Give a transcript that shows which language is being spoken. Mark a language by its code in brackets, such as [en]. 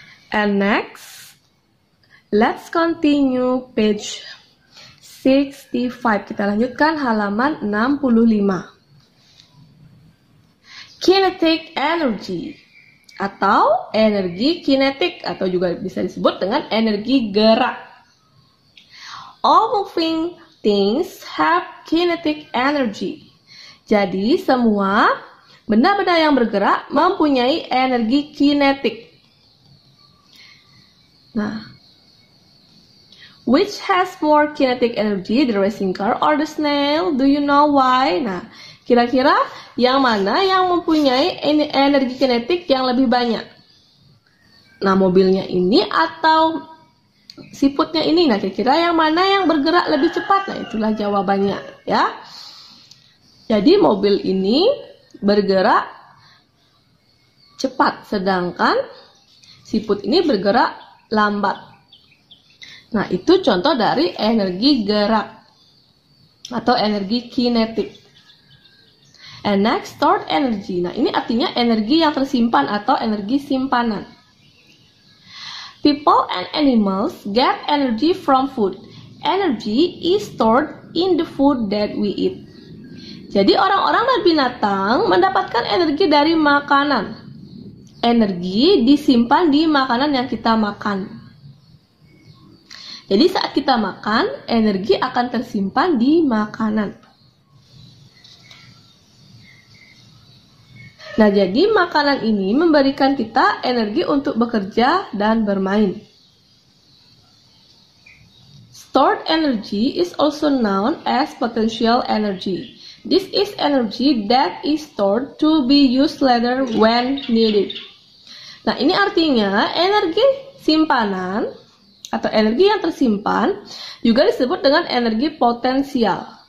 [en] And next, let's continue page 65. [id] Kita lanjutkan halaman 65. Kinetic energy atau energi kinetik atau juga bisa disebut dengan energi gerak. [en] All moving things have kinetic energy. [id] Jadi semua benda-benda yang bergerak mempunyai energi kinetik. [en] Nah, which has more kinetic energy, the racing car or the snail? Do you know why? [id] Nah, kira-kira yang mana yang mempunyai energi kinetik yang lebih banyak? Nah, mobilnya ini atau siputnya ini? Nah, kira-kira yang mana yang bergerak lebih cepat? Nah, itulah jawabannya ya. Jadi mobil ini bergerak cepat, sedangkan siput ini bergerak lambat. Nah, itu contoh dari energi gerak atau energi kinetik. [en] And next, stored energy. [id] Nah, ini artinya energi yang tersimpan atau energi simpanan. [en] People and animals get energy from food. Energy is stored in the food that we eat. [id] Jadi orang-orang dan binatang mendapatkan energi dari makanan. Energi disimpan di makanan yang kita makan. Jadi saat kita makan, energi akan tersimpan di makanan. Nah, jadi makanan ini memberikan kita energi untuk bekerja dan bermain. [en] Stored energy is also known as potential energy. This is energy that is stored to be used later when needed. [id] Nah, ini artinya energi simpanan atau energi yang tersimpan juga disebut dengan energi potensial.